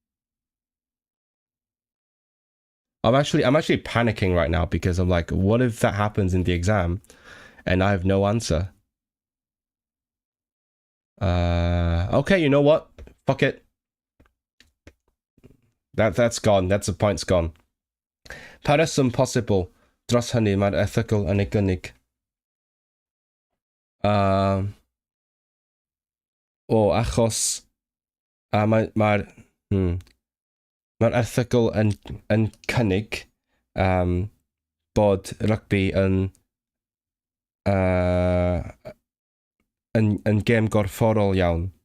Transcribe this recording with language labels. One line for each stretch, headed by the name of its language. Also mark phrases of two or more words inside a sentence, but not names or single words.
English: I'm actually panicking right now because I'm like, what if that happens in the exam and I have no answer? Okay, you know what? Fuck it. That's gone. That's the point's gone.
Welsh: Pa reswm posibl dros hynny mae'r erthygl yn ei gynnig? Achos mae'r erthygl yn cynnig bod rugby yn gêm gorfforol iawn.